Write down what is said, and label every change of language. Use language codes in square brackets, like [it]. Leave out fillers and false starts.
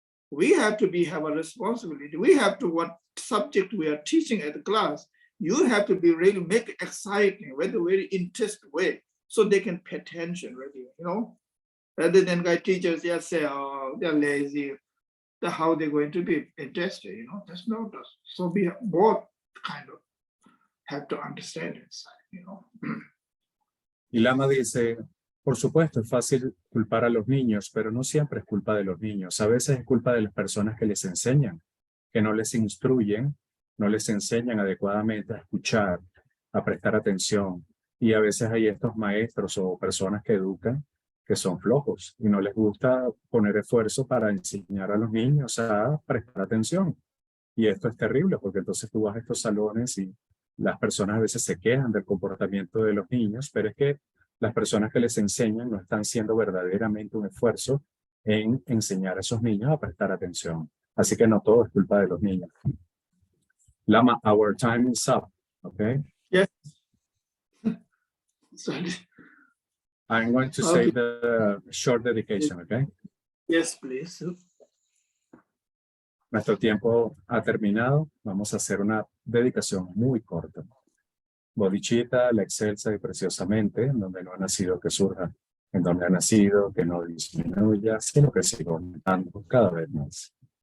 [en] We have to have a responsibility. We have to, what subject we are teaching at the class, you have to be really make it exciting, very interesting way, so they can pay attention, really, you know. Rather than guy teachers just say, oh, they're lazy, how they're going to be interested, you know. That's not us. So we both kind of have to understand it, you know. [es] Y Lama dice, por supuesto, es fácil culpar a los niños, pero no siempre es culpa de los niños. A veces es culpa de las personas que les enseñan, que no les instruyen, no les enseñan adecuadamente a escuchar, a prestar atención. Y a veces hay estos maestros o personas que educan que son flojos y no les gusta poner esfuerzo para enseñar a los niños a prestar atención. Y esto es terrible porque entonces tú vas a estos salones y las personas a veces se quejan del comportamiento de los niños, pero es que las personas que les enseñan no están haciendo verdaderamente un esfuerzo en enseñar a esos niños a prestar atención. Así que no todo es culpa de los niños. [en] Lama, our time is up, okay? Yes. Sorry. I'm going to say the short dedication, okay? Yes, please. [es] Nuestro tiempo ha terminado. Vamos a hacer una dedicación muy corta. Bodhicitta, la excelsa y preciosamente, en donde no ha nacido que surja, en donde ha nacido que no disminuya, sino que siga aumentando cada vez más.